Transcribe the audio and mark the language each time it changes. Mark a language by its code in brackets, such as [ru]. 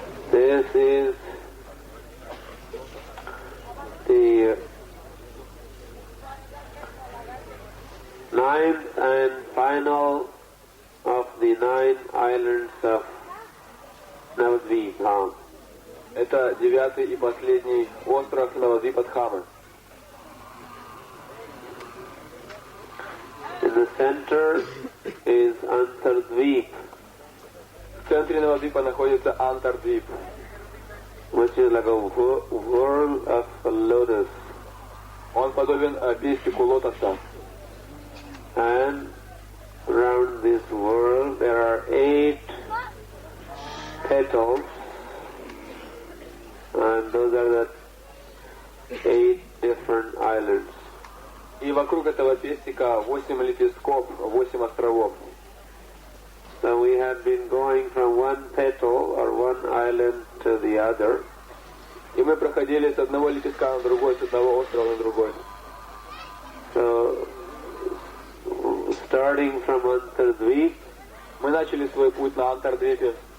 [en] This is the ninth and final of the 9 islands of Navadvip. [ru] Это 9-й и последний остров Навадвипадхамы. [en] In the center is Antardvip, [ru] В центре Навадвипа находится Антардвип, [en] which is like a whirl of a lotus. [ru] он подобен пестику лотоса. [en] And around this world there are 8 petals, and those are the 8 different islands. [ru] И вокруг этого пестика 8 лепестков, 8 островов. [en] So we had been going from one petal or one island to the other. [ru] И мы проходили с одного лепестка на другой, с одного острова на другой. [en] So starting from Antardvip, [ru] Мы начали свой путь на Антардвипе,